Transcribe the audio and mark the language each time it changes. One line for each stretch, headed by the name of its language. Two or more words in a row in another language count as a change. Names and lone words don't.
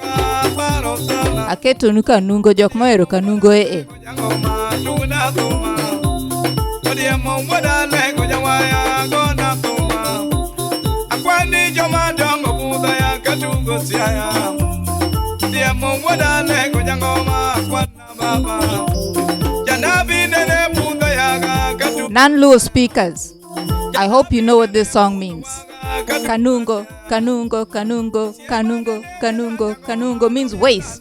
Luo (Kenya and Tanzania): Aketo nuka nungo jok moero kanungo Akwani joma dongo buda ya katungo siaya. Dia mongwada lego jangoma kwana baba. Janabi nene buda ya katu.
English: Non-Luo speakers, I hope you know what this song means. Kanungo, kanungo, kanungo, kanungo, kanungo, kanungo means waist.